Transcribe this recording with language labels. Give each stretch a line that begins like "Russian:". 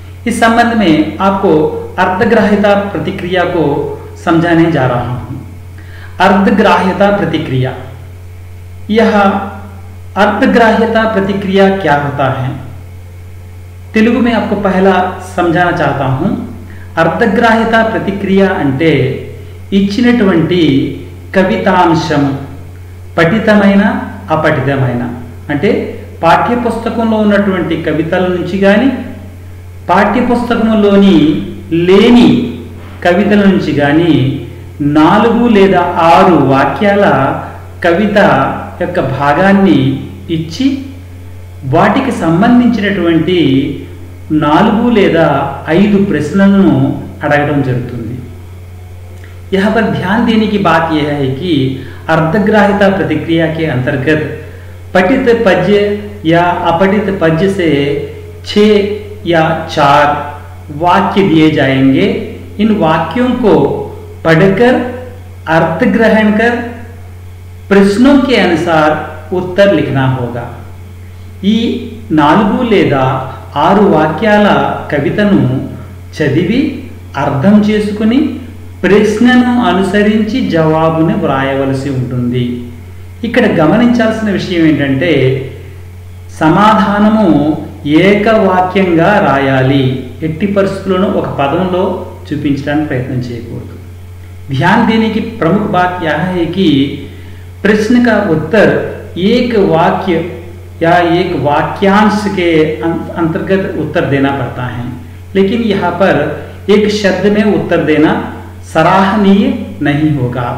Hindi: इस संबंध में आपको अर्थग्राह्यता प्रतिक्रिया को समझाने जा रहा हूं। अर्थग्राह्यता प्रतिक्रिया, यह अर्थग्राह्यता प्रतिक्रिया क्या होता है తెలుగు में आपको पहला समझाना चाहता हूं।
Telugu: అర్థగ్రాహ్యత ప్రతిక్రియ అంటే ఇచ్చినటువంటి కవితాంశం పఠితమైన అపఠితమైన అంటే పాఠ్యపుస్తకంలో ఉన్నటువంటి కవితల నుంచి కానీ పాఠ్యపుస్తకంలోని లేని కవితల నుంచి కానీ 4 లేదా 6 వాక్యాల కవిత యొక్క భాగాన్ని ఇచ్చి వాటికి సంబంధించినటువంటి 4 లేదా 5 ప్రశ్నలను అడగడం జరుగుతుంది।
Hindi: यहाँ पर ध्यान देने की बात यह है कि अर्थग्राह्यता प्रतिक्रिया के अंतर्गत पठित पद्य या अपठित पद्य से 6 या 4 वाक्य दिए जाएंगे। इन वाक्यों को पढ़कर अर्थ ग्रहण कर प्रश्नों के अनुसार उत्तर लिखना होगा।
Telugu: ఈ 4 లేదా 6 వాక్యాల కవితను చదివి అర్థం చేసుకుని ప్రశ్నను అనుసరించి జవాబును వ్రాయవలసి ఉంటుంది। ఇక్కడ గమనించాల్సిన విషయం ఏంటంటే సమాధానము ఏకవాక్యంగా రాయాలి। ఎట్టి పరిస్థితుల్లోనూ ఒక పదంలో చూపించడానికి ప్రయత్నం చేయకూడదు।
Hindi: ध्यान देने की प्रमुख बात यह है कि प्रश्न का उत्तर एक वाक्य या एक वाक्यांश के अंतर्गत उत्तर देना पड़ता है, लेकिन यहाँ पर एक शब्द में उत्तर देना सराहनीय नहीं होगा।